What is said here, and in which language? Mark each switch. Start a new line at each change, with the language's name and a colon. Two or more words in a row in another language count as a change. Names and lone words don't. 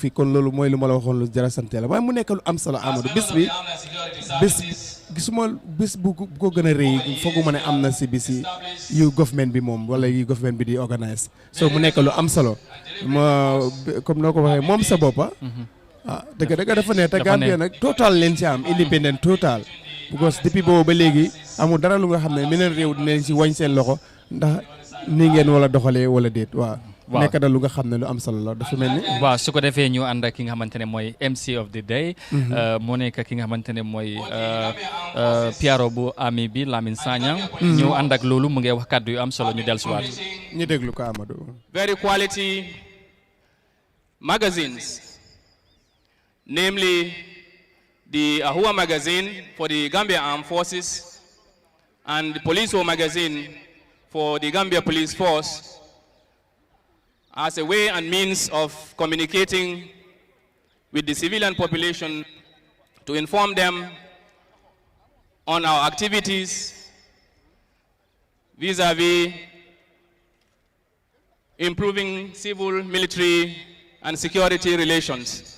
Wolof: fi kon loolu mooy lu ma la waxoon lu jara sante la waaye mu nekk lu am solo Amadou bis gisuma bis bu ko gën a rëy fooguma ne am na si bisi yu government bi moom wala yu government bi di organise so mu nekk lu am solo ma comme noo ko waxee moom sa boppa dëgg dafa ne te Gambia nag total leen ci am independent total because depuis boobu ba léegi amul dara lu nga xam ne meneen réew dinañ ci wañ seen loxo ndax ni ngeen wala doxalee wala déet waaw nekk na lu nga xam ne lu am solo la dafa mel ni waaw su ko defee ñu ànd ak ki nga xamante ne mooy
English: MC of the day
Wolof: moo nekk ki nga xamante ne mooy Piaro bu ami bi Lamine Sagnang ñu ànd ak loolu mu ngi wax kàddu yu am solo ñu dellusiwaat ñu déglu ko Amadou
English: very quality magazines, namely the Ahua magazine for the Gambia Armed Forces and the Police magazine for the Gambia Police Force, as a way and means of communicating with the civilian population to inform them on our activities vis-a-vis improving civil, military, and security relations.